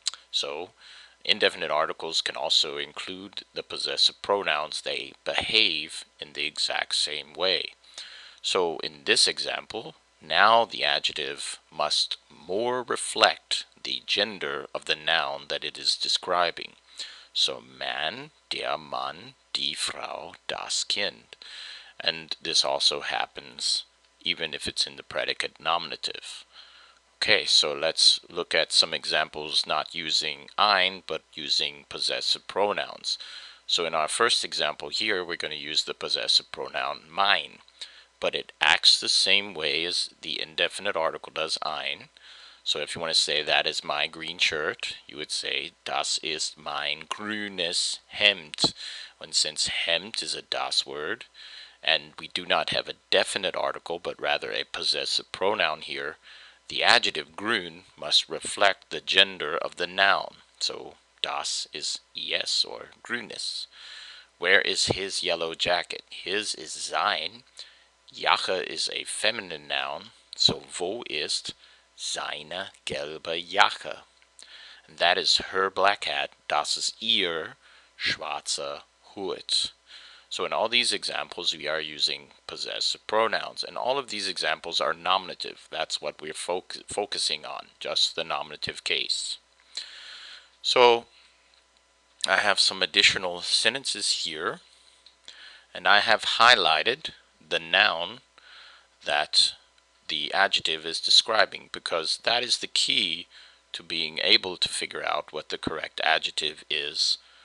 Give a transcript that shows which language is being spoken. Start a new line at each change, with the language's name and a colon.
English: So indefinite articles can also include the possessive pronouns. They behave in the exact same way. So in this example, now the adjective must more reflect the gender of the noun that it is describing.
German: So man, der Mann, die Frau, das Kind.
English: And this also happens even if it's in the predicate nominative. Okay, so let's look at some examples not using ein, but using possessive pronouns. So in our first example here, we're going to use the possessive pronoun mein, but it acts the same way as the indefinite article does ein. So if you want to say that is my green shirt, you would say
German: das ist mein grünes Hemd.
English: And since Hemd is a das word, and we do not have a definite article, but rather a possessive pronoun here, the adjective grün must reflect the gender of the noun. So das is es, or grünes. Where is his yellow jacket? His is sein. Jacke is a feminine noun.
German: So wo ist seine gelbe Jacke?
English: And that is her black hat.
German: Das ist ihr schwarzer Hut.
English: So in all these examples, we are using possessive pronouns, and all of these examples are nominative. That's what we're focusing on, just the nominative case. So I have some additional sentences here, and I have highlighted the noun that the adjective is describing, because that is the key to being able to figure out what the correct adjective is.